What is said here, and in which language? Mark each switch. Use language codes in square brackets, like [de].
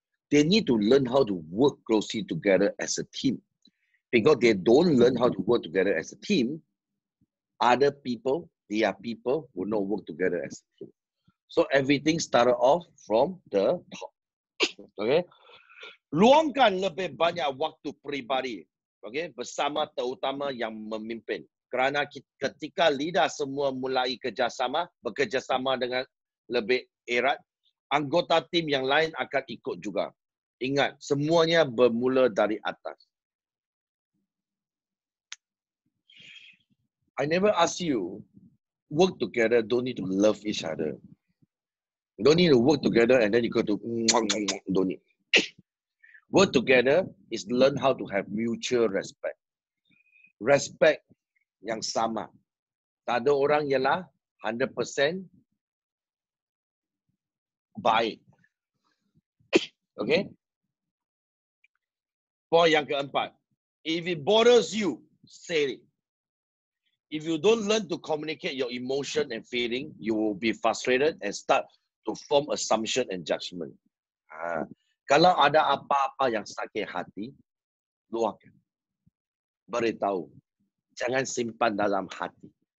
[en] They need to learn how to work closely together as a team. Because they don't learn how to work together as a team, other people, their people will not work together as a team. So everything started off from the top. Okay? [ms] Luangkan lebih banyak waktu peribadi, okay, bersama terutama yang memimpin. Kerana ketika leader semua mulai bekerja sama dengan lebih erat, anggota tim yang lain akan ikut juga. Ingat, semuanya bermula dari atas. [en] I never ask you, work together, don't need to love each other. Don't need to work together and then you go to, don't need. Work together is learn how to have mutual respect. [ms] Respect yang sama. Tak ada orang ialah 100% baik. [en] Okay? [ms] Point yang keempat. [en] If it bothers you, say it. If you don't learn to communicate your emotion and feeling, you will be frustrated and start to form assumption and judgment. [ms] Kalau ada apa-apa yang sakit hati, luahkan. Beritahu. Jangan simpan dalam hati.